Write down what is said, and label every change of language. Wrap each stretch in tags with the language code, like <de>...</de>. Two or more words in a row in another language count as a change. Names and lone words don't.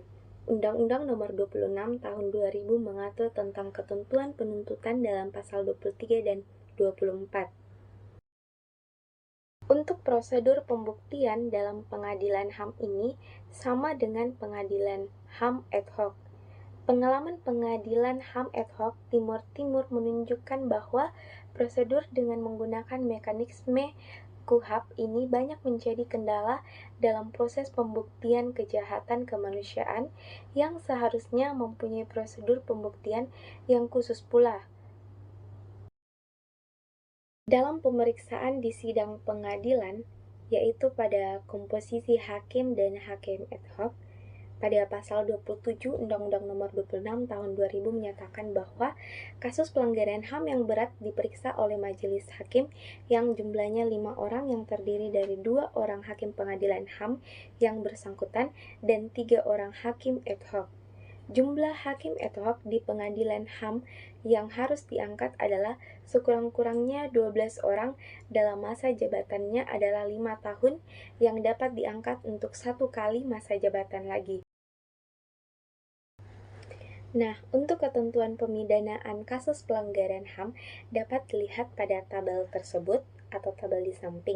<id>Undang-Undang Nomor 26 Tahun 2000 mengatur tentang ketentuan penuntutan dalam pasal 23 dan 24. Untuk prosedur pembuktian dalam pengadilan HAM ini sama dengan pengadilan HAM</id> <la>ad hoc.</la> <id>Pengalaman pengadilan HAM</id> <la>ad hoc</la> <id>Timur Timur menunjukkan bahwa prosedur dengan menggunakan mekanisme KUHP ini banyak menjadi kendala dalam proses pembuktian kejahatan kemanusiaan yang seharusnya mempunyai prosedur pembuktian yang khusus pula. Dalam pemeriksaan di sidang pengadilan, yaitu pada komposisi hakim dan hakim</id> <la>ad hoc,</la> <id>pada pasal 27 Undang-Undang Nomor 26 Tahun 2000 menyatakan bahwa kasus pelanggaran HAM yang berat diperiksa oleh majelis hakim yang jumlahnya 5 orang yang terdiri dari 2 orang hakim pengadilan HAM yang bersangkutan dan 3 orang hakim</id> <la>ad hoc.</la> <id>Jumlah hakim</id> <la>ad hoc</la> <id>di pengadilan HAM yang harus diangkat adalah sekurang-kurangnya 12 orang dalam masa jabatannya adalah 5 tahun yang dapat diangkat untuk 1 kali masa jabatan lagi. Nah, untuk ketentuan pemidanaan kasus pelanggaran HAM dapat dilihat pada tabel tersebut atau tabel di samping.</id>